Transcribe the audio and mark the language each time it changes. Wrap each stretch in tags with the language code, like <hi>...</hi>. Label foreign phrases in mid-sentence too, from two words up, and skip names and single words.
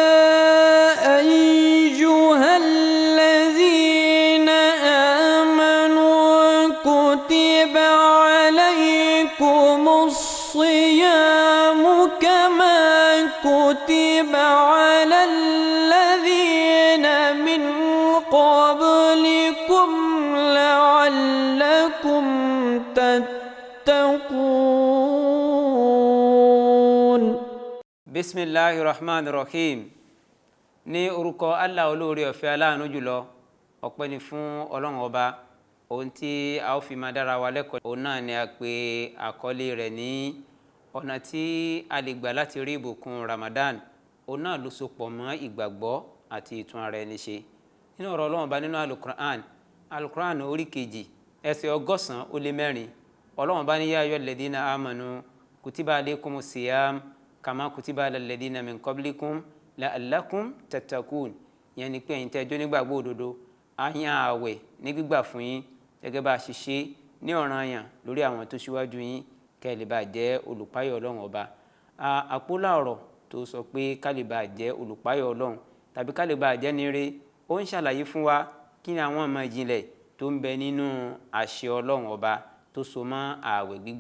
<ar>أيها الذين آمنوا كتب عليكم الصيام كما كتب على الذين من قبلكم لعلكم تتقون. بسم الله الرحمن الرحيم.</ar> <yo>ní orúkọ Allah olóore ọ̀fẹ́ aláàánú jùlọ, ọpẹ́ ni fún Ọlọ́run ọba. Ohun tí a ó fi máa dára wa lẹ́kọ̀ọ́ òun náà ni a pè àkọlé rẹ̀ ní ọ̀nà tí a lè gbà láti rí ìbùkún Ramadan. Òun náà ló so pọ̀ mọ́ ìgbàgbọ́ àti ìtún ara ẹni ṣe. Nínú ọ̀rọ̀ Ọlọ́run ọba nínú Al-Qur'an orí kejì ẹsẹ̀ 104 Ọlọ́run bá ní</yo> <ar>يا أيها الذين آمنوا كتب عليكم الصيام كما كتب على الذين من قبلكم لعلكم تتقون.</ar> <yo>Yẹn ni pé ẹ̀yin tẹ́ jẹ́ onígbàgbọ́ òdodo, a yàn ààwẹ̀ ní gbígbà fún yín gẹ́gẹ́ bá a ṣe ṣe ní ọ̀ranyàn lórí àwọn tó ṣíwájú yín kẹ́ lè bá jẹ́ olùpáyọ̀ Ọlọ́run ọba. Àpólà ọ̀rọ̀ tó sọ pé ká lè bá jẹ́ olùpáyọ̀ Ọlọ́run tàbí ká lè bá jẹ́ níre, ó ń ṣàlàyé fún wa kí ni àwọn ọmọ ìjìnlẹ̀ tó ń bẹ nínú àṣẹ Ọlọ́run ọba tó so mọ́ ààwẹ̀ gbígbà.</yo>